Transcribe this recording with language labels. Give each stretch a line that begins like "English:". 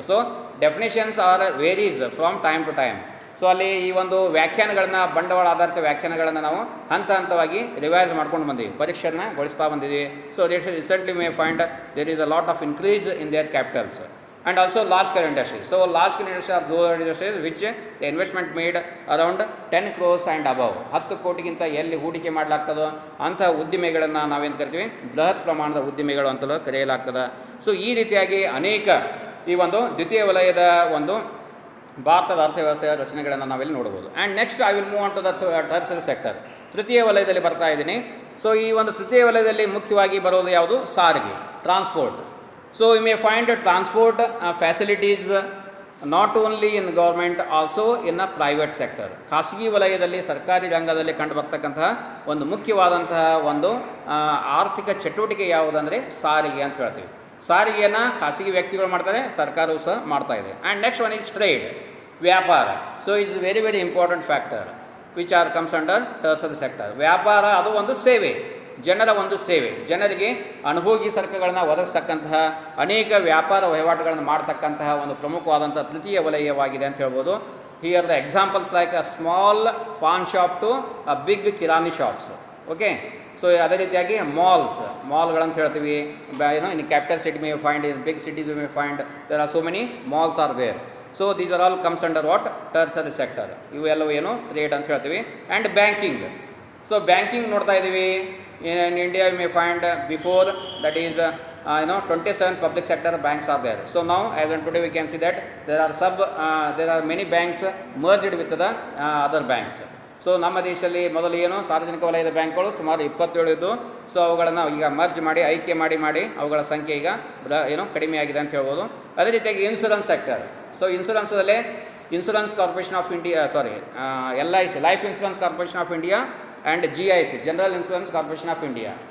English: So definitions are varies from time to time.
Kannada: So ಅಲ್ಲಿ ಈ ಒಂದು ವ್ಯಾಖ್ಯಾನಗಳನ್ನು, ಬಂಡವಾಳ ಆಧಾರಿತ ವ್ಯಾಖ್ಯಾನಗಳನ್ನು ನಾವು ಹಂತ ಹಂತವಾಗಿ ರಿವೈಸ್ ಮಾಡ್ಕೊಂಡು ಬಂದೀವಿ, ಪರೀಕ್ಷೆಯನ್ನು ಗೊಳಿಸ್ತಾ ಬಂದಿದ್ದೀವಿ.
English: So recently may find there is a lot of increase in their capitals. And also large scale industries. So large scale industries are those industries which the investment made around 10 crores and above.
Kannada: 10 ಕೋಟಿಗಿಂತ ಎಲ್ಲಿ ಹೂಡಿಕೆ ಮಾಡಲಾಗ್ತದೋ ಅಂಥ ಉದ್ದಿಮೆಗಳನ್ನು ನಾವೇನು ಕರಿತೀವಿ, ಬೃಹತ್ ಪ್ರಮಾಣದ ಉದ್ದಿಮೆಗಳು ಅಂತಲೂ ಕರೆಯಲಾಗ್ತದೆ. ಸೊ ಈ ರೀತಿಯಾಗಿ ಅನೇಕ ಈ ಒಂದು ದ್ವಿತೀಯ ವಲಯದ ಒಂದು ಭಾರತದ ಅರ್ಥವ್ಯವಸ್ಥೆಯ ರಚನೆಗಳನ್ನು ನಾವಿಲ್ಲಿ ನೋಡ್ಬೋದು.
English: And next I will move on to the tertiary sector.
Kannada: ತೃತೀಯ ವಲಯದಲ್ಲಿ ಬರ್ತಾ ಇದ್ದೀನಿ. ಸೊ ಈ ಒಂದು ತೃತೀಯ ವಲಯದಲ್ಲಿ ಮುಖ್ಯವಾಗಿ ಬರೋದು ಯಾವುದು? ಸಾರಿಗೆ, transport.
English: So you may find transport facilities not only in government, also in a private sector.
Kannada: ಖಾಸಗಿ ವಲಯದಲ್ಲಿ, ಸರ್ಕಾರಿ ರಂಗದಲ್ಲಿ ಕಂಡು ಬರ್ತಕ್ಕಂತಹ ಒಂದು ಮುಖ್ಯವಾದಂತಹ ಒಂದು ಆರ್ಥಿಕ ಚಟುವಟಿಕೆ ಯಾವುದಂದರೆ ಸಾರಿಗೆ ಅಂತ ಹೇಳ್ತೀವಿ. ಸಾರಿಗೆಯನ್ನು ಖಾಸಗಿ ವ್ಯಕ್ತಿಗಳು ಮಾಡ್ತಾರೆ, ಸರ್ಕಾರವು ಸಹ ಮಾಡ್ತಾ ಇದೆ.
English: And next one is trade, ವ್ಯಾಪಾರ. So it's very very important factor which are comes under tertiary sector.
Kannada: ವ್ಯಾಪಾರ ಅದು ಒಂದು ಸೇವೆ, ಜನರ ಒಂದು ಸೇವೆ, ಜನರಿಗೆ ಅನುಭೋಗಿ ಸರಕುಗಳನ್ನು ಒದಗಿಸ್ತಕ್ಕಂತಹ ಅನೇಕ ವ್ಯಾಪಾರ ವಹಿವಾಟುಗಳನ್ನು ಮಾಡ್ತಕ್ಕಂತಹ ಒಂದು ಪ್ರಮುಖವಾದಂಥ ತೃತೀಯ ವಲಯವಾಗಿದೆ ಅಂತ ಹೇಳ್ಬೋದು.
English: Here the examples like a small paan shop to a big kirana shops.
Kannada: Okay, so ಅದೇ ರೀತಿಯಾಗಿ ಮಾಲ್ಗಳಂತ ಹೇಳ್ತೀವಿ.
English: In capital city may find, in big cities may find there are so many malls are there. So these are all comes under what, tertiary sector.
Kannada: ಇವೆಲ್ಲವೂ ಏನು trade ಅಂತ ಹೇಳ್ತೀವಿ.
English: And banking.
Kannada: So banking ನೋಡ್ತಾ ಇದ್ದೀವಿ.
English: In India may find before that is 27 public sector banks are there. So now as on today we can see that there are many banks merged with the other banks.
Kannada: So ನಮ್ಮ ದೇಶದಲ್ಲಿ ಮೊದಲು ಏನು ಸಾರ್ವಜನಿಕ ವಲಯದ ಬ್ಯಾಂಕ್ಗಳು ಸುಮಾರು 27 ಇದ್ದು. ಸೊ ಅವುಗಳನ್ನು ಈಗ ಮರ್ಜ್ ಮಾಡಿ, ಆಯ್ಕೆ ಮಾಡಿ ಅವುಗಳ ಸಂಖ್ಯೆ ಈಗ ಕಡಿಮೆಯಾಗಿದೆ ಅಂತ ಹೇಳ್ಬೋದು. ಅದೇ ರೀತಿಯಾಗಿ
English: Insurance sector. So ಇನ್ಶೂರೆನ್ಸಲ್ಲೇ insurance corporation of India, LIC, life insurance corporation of India, and GIC, general insurance corporation of India.